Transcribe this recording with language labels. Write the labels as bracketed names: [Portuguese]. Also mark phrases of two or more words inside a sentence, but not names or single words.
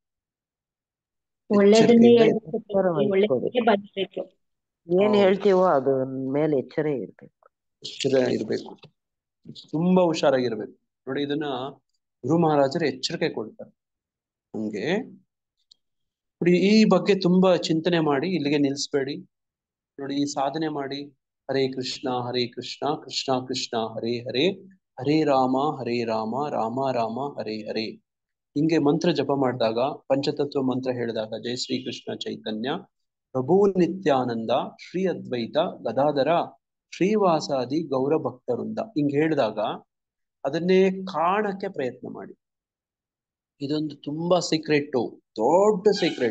[Kannada] ಏನ್ ಹೇಳ್ತೀವೋ ಅದ್ರ ಮೇಲೆ ಎಚ್ಚರ ಇರ್ಬೇಕು. ತುಂಬಾ ಹುಷಾರಾಗಿರ್ಬೇಕು ನೋಡಿ. ಇದನ್ನ ಗುರು ಮಹಾರಾಜರು ಎಚ್ಚರಿಕೆ ಕೊಡ್ತಾರೆ ಹಂಗೆ ನೋಡಿ. ಈ ಬಗ್ಗೆ ತುಂಬಾ ಚಿಂತನೆ ಮಾಡಿ ಇಲ್ಲಿಗೆ ನಿಲ್ಸ್ಬೇಡಿ ನೋಡಿ. ಈ ಸಾಧನೆ ಮಾಡಿ. [Sanskrit] ಹರೇ ಕೃಷ್ಣ ಕೃಷ್ಣ ಕೃಷ್ಣ ಹರೇ ಹರೇ, ಹರೇ ರಾಮ ರಾಮ ರಾಮ ಹರೇ ಹರೇ. [Kannada] ಹಿಂಗೆ ಮಂತ್ರ ಜಪ ಮಾಡಿದಾಗ, ಪಂಚತತ್ವ ಮಂತ್ರ ಹೇಳಿದಾಗ, [Sanskrit] ಜೈ ಶ್ರೀ ಕೃಷ್ಣ ಚೈತನ್ಯ ಪ್ರಭು ನಿತ್ಯಾನಂದ ಶ್ರೀ ಅದ್ವೈತ ಗದಾಧರ ಶ್ರೀವಾಸಾದಿ ಗೌರ [Kannada] ಭಕ್ತರಿಂದ ಹಿಂಗೆ ಹೇಳಿದಾಗ ಅದನ್ನೇ ಕಾಣಕ್ಕೆ ಪ್ರಯತ್ನ ಮಾಡಿ. ಇದೊಂದು ತುಂಬಾ ಸೀಕ್ರೆಟ್, ದೊಡ್ಡ ಸೀಕ್ರೆಟ್.